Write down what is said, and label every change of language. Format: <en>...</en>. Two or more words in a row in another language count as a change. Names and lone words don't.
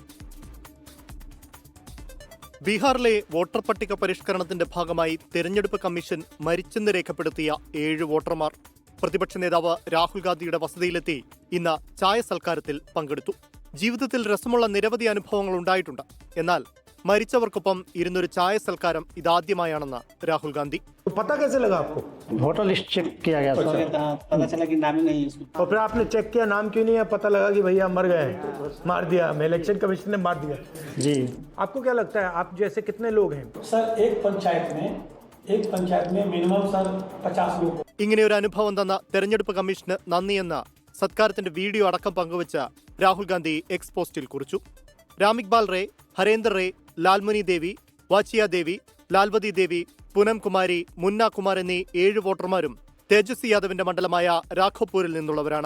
<ml>ബീഹാറിലെ വോട്ടർ പട്ടിക പരിഷ്കരണത്തിന്റെ ഭാഗമായി തെരഞ്ഞെടുപ്പ് കമ്മീഷൻ മരിച്ചെന്ന് രേഖപ്പെടുത്തിയ 7 വോട്ടർമാർ പ്രതിപക്ഷ നേതാവ് രാഹുൽ ഗാന്ധിയുടെ വസതിയിലെത്തി ഇന്ന് ചായ സൽക്കാരത്തിൽ പങ്കെടുത്തു. ജീവിതത്തിൽ രസമുള്ള നിരവധി അനുഭവങ്ങൾ ഉണ്ടായിട്ടുണ്ട്. എന്നാൽ മരിച്ചവർക്കൊപ്പം ഇരുന്നൊരു ചായ സൽക്കാരം ഇതാദ്യമായാണെന്ന് രാഹുൽ ഗാന്ധി.</ml> <hi>पता कैसे लगा आपको?</hi> <en>voter list check</en> <hi>किया गया था, पता चला कि नाम ही नहीं है इसमें। और फिर आपने चेक किया, नाम क्यों नहीं है? पता लगा कि भैया मर गए, मार दिया, मैं इलेक्शन कमीशन ने मार दिया जी। आपको क्या लगता है, आप जैसे कितने लोग हैं? सर एक पंचायत में मिनिमम सर 50 लोग।</hi> <ml>ഇങ്ങനെ ഒരു അനുഭവം തന്ന തെരഞ്ഞെടുപ്പ് കമ്മീഷന് നന്ദിയെന്ന സത്കാരത്തിന്റെ വീഡിയോ അടക്കം പങ്കുവച്ച രാഹുൽ ഗാന്ധി എക്സ് പോസ്റ്റിൽ കുറിച്ചു. രാമിക്ബാൽ റേ, ഹരേന്ദർ റേ, ലാൽമുനി ദേവി, വാച്ചിയ ദേവി, ലാൽവതി ദേവി, പൂനം കുമാരി, മുന്ന കുമാർ എന്നീ 7 വോട്ടർമാരും തേജസ്വി യാദവിന്റെ മണ്ഡലമായ രാഘോപൂരിൽ നിന്നുള്ളവരാണ്.</ml>